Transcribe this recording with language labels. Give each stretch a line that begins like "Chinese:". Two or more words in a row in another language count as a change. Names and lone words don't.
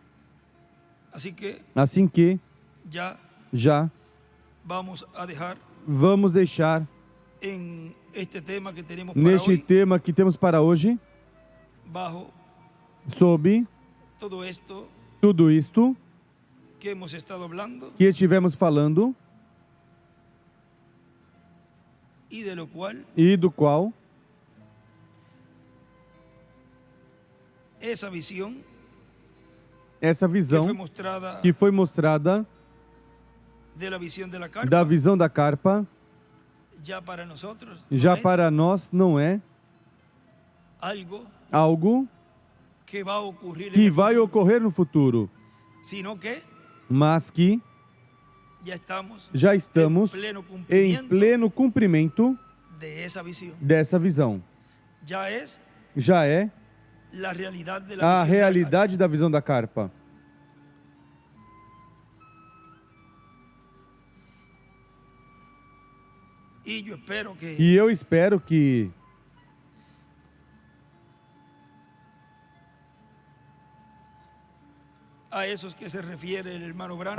Portuguese: Assim que já vamos deixar neste tema que temos para hoje, sob Tudo isto
Spanish: que hemos estado hablando
Portuguese: que estivemos falando
Spanish: y de lo cual
Portuguese: e do qual
Spanish: esa visión
Portuguese: essa visão que foi mostrada
Spanish: de la visión de la carpa
Portuguese: da visão da carpa
Spanish: ya para nosotros
Portuguese: já
Spanish: no es
Portuguese: para nós não é algo
Spanish: que va a ocurrir en
Portuguese: que
Spanish: el
Portuguese: vai
Spanish: futuro,
Portuguese: ocorrer no futuro,
Spanish: sino que
Portuguese: mas que já estamos em pleno cumprimento
Spanish: de esa visión.
Portuguese: dessa visão. Já é
Spanish: La realidad de la
Portuguese: a
Spanish: visión de la
Portuguese: realidade da visão da carpa.
Spanish: carpa.
Portuguese: E eu espero que a esses que se refere o irmão Branham,